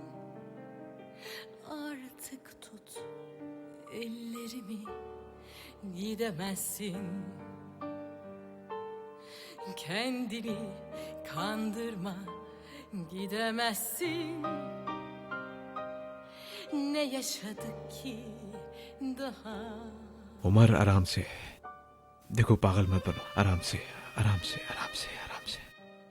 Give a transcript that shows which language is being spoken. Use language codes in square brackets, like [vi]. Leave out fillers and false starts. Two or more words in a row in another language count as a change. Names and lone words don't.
[tr] Artık tut ellerimi, gidemezsin. Kendini kandırma, gidemezsin. Ne yaşadık ki daha? [hi] उमर आराम से, देखो पागल मत बनो, आराम से आराम से आराम से आराम से।